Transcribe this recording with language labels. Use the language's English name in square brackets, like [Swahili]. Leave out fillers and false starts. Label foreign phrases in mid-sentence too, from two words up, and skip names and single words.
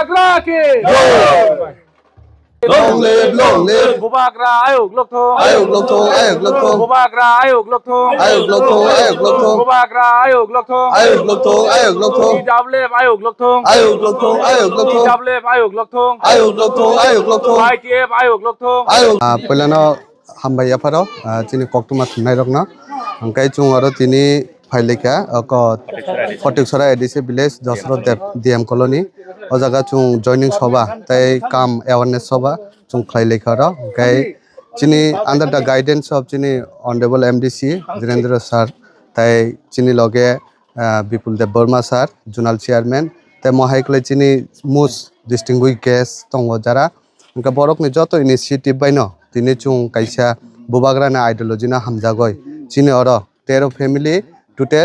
[English] की long live [Kok Borok] bubagra ayok lok thong ayok lok thong bubagra ayok lok thong ayok lok thong bubagra ayok lok thong ayok lok thong ijable ayok lok thong ayok lok thong ijable ayok lok thong ayok lok thong YTF ayok lok thong ayok pelano hambai yaparo chini koktuma thunai rokno angkai chung aro tini phailika ko Photiksara ADC village Jasrot DM colony o jaga chung joining soba tai kam awareness soba chung khlaileka ro angkai chini [English] under the guidance of [Kok Borok] chini honorable MDC Dhirendra sir tai chini loge Bipul Dev Burma sir [English] zonal chairman [Kok Borok] tai mohaikle chini mus [English] distinguished guest [Kok Borok] tongo jara angka borok ni joto initiative baino tini chung kaisa bubagra na ideology na hamjagoi chini oro 13 family total